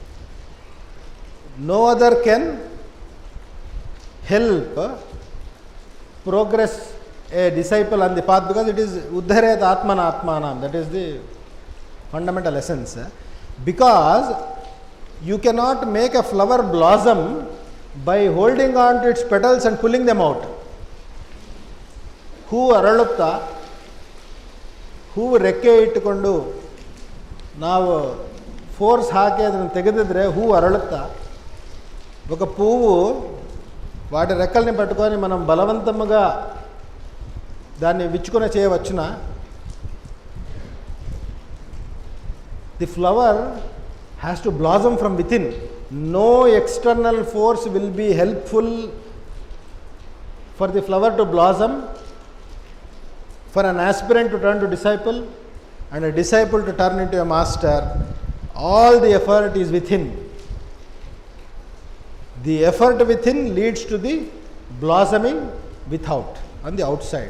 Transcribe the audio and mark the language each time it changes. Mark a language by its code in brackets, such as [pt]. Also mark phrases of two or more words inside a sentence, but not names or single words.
[en] No other can help progress a disciple on the path, because it is [sa] उद्धरेद् आत्मना आत्मानम्, [en] that is the fundamental essence. Because you cannot make a flower blossom by holding on to its petals and pulling them out. [kn] ಹೂವು ಅರಳುತ್ತಾ, ಹೂವು ರೆಕ್ಕೆ ಇಟ್ಟುಕೊಂಡು ನಾವು ಫೋರ್ಸ್ ಹಾಕಿ ಅದನ್ನು ತೆಗೆದಿದ್ರೆ ಹೂವು ಅರಳುತ್ತಾ. [te] ఒక పువ్వు వాటి రెక్కల్ని పట్టుకొని మనం బలవంతంగా దాన్ని విచ్చుకొని చేయవచ్చునా? [en] The flower has to blossom from within. No external force will be helpful for the flower to blossom, for an aspirant to turn to disciple and a disciple to turn into a master. All the effort is within. The effort within leads to the blossoming without, on the outside.